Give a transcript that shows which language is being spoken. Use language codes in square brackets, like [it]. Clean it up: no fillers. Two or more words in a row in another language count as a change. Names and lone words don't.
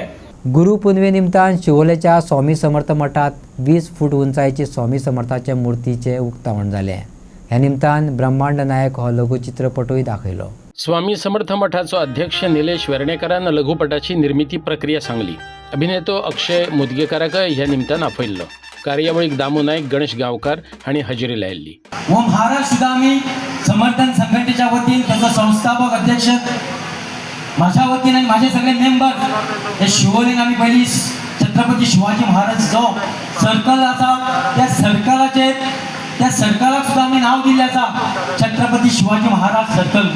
[kok] गुरुपुनवे निमतान शिवोलेच्या स्वामी समर्थ मठात 20 फूट उंचायेची स्वामी समर्थाच्या मुर्तीचे उक्तावण जाले. ह्या निमतान ब्रह्मांड नायक हो लघुचित्रपटूय दाखयलो. स्वामी समर्थ मठाचो अध्यक्ष निलेश वेर्णेकरान लघुपटाची निर्मिती प्रक्रिया सांगली. अभिनेतो अक्षय मुदगेकाराकय ह्या निमतान आपयल्लो. कार्यावळीक दामू नायक, गणेश गांवकार हांणी हजेरी लायिल्ली. [mr] व महाराज सुद्धा आम्ही समर्थन संघटनेच्या वतीन त्याचा संस्थापक अध्यक्ष माझ्या वतीन आणि माझे सगळे मेंबर हे शिवोलेन आम्ही पहिली छत्रपती शिवाजी महाराज जो सर्कल आसा त्या सर्कलाक सुद्धा आम्ही नाव दिले आसा छत्रपती शिवाजी महाराज सर्कल.